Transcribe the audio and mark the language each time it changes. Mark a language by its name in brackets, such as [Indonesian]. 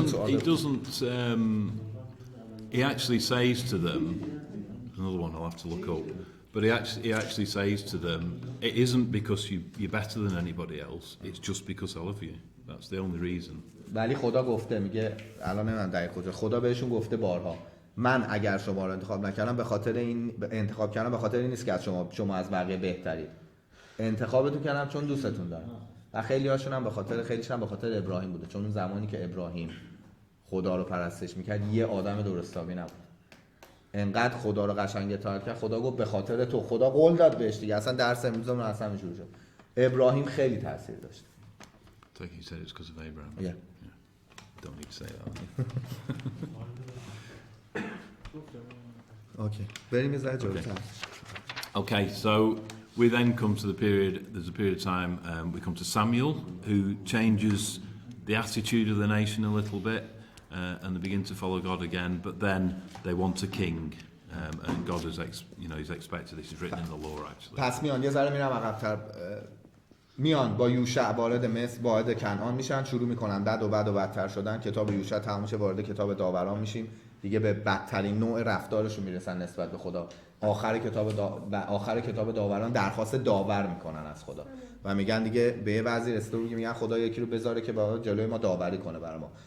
[English] He doesn't he actually says to them, another one I'll have to look up, but he actually says to them, it isn't because you're better than anybody else, it's just because I love you. That's the only reason. [Persian] ولی خدا گفته، میگه الان نمیدونم دقیق کجا، خدا بهشون گفته بارها من اگر شما رو انتخاب نکردم به خاطر این نیست که از شما از بقیه بهترید. انتخابتون کردم چون دوستتون دارم. و خیلی‌هاشون هم خیلیش هم به خاطر ابراهیم بوده، چون اون زمانی که ابراهیم خدا رو پرستش میکرد یه آدم درستابی نبود. انقدر خدا رو قشنگ اطاعت کرد، خدا گفت به خاطر تو، خدا قول داد بهش دیگه. اصلا درس امروزمون اصلا اینجوری شد. ابراهیم خیلی تاثیر داشت. [English] I think he said it's because of Abraham. Yeah. Don't need to say that. [Persian] Okay. بریم یه ذره جلوتر. [English] Okay, so we then come to there's a period of time, we come to Samuel, who changes the attitude of the nation a little bit, and they begin to follow God again, but then they want a king, and God is, he's expected, this is written in the law actually. [Persian] پس میان یه ذره میرم عقب‌تر، میان با یوشع وارد مصر، وارد کنعان میشن، شروع میکنن بد و بدتر شدن. کتاب یوشع تموم میشه، وارد کتاب داوران میشیم، دیگه به بدترین نوع رفتارشون میرسن نسبت به خدا. آخر کتاب داوران درخواست داور میکنن از خدا و میگن دیگه به یه وضعی رسیده بود که میگن خدا یکی رو بذاره که با جلوی ما داوری کنه برای ما.